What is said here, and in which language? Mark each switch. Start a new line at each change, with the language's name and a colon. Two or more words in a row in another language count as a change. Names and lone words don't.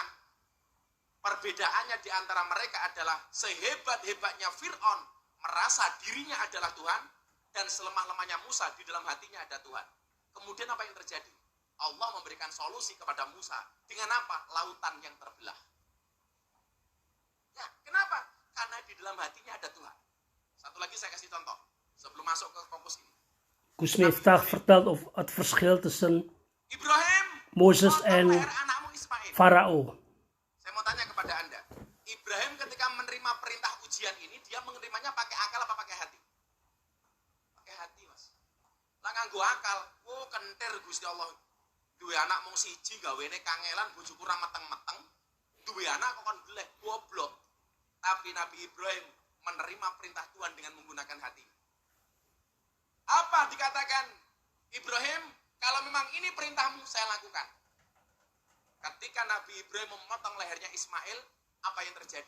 Indonesian: Perbedaannya di antara mereka adalah sehebat-hebatnya Fir'aun merasa dirinya adalah Tuhan, dan selemah-lemahnya Musa di dalam hatinya ada Tuhan. Kemudian apa yang terjadi? Allah memberikan solusi kepada Musa. Dengan apa? Lautan yang terbelah. Ya, kenapa? Karena di dalam hatinya ada Tuhan. Satu lagi saya kasih contoh sebelum masuk ke fokus ini.
Dutch: Gus Miftah vertelt over het verschil tussen Ibrahim, Moses
Indonesian: potong
Dutch: en
Indonesian: leher anakmu Ismail.
Dutch: Farao.
Indonesian: perintah ujian ini dia menerimanya pakai akal apa pakai hati? Pakai hati, Mas.
Javanese: Lah nganggo akal, oh kentir Gusti Allah. Duwe anak mung siji gawene kangelan bojoku ra meteng-meteng. Duwe anak kok kon geleh, goblok.
Indonesian: Tapi Nabi Ibrahim menerima perintah Tuhan dengan menggunakan hati. Apa dikatakan Ibrahim? Kalau memang ini perintahmu, saya lakukan. Ketika Nabi Ibrahim memotong lehernya Ismail, apa yang terjadi?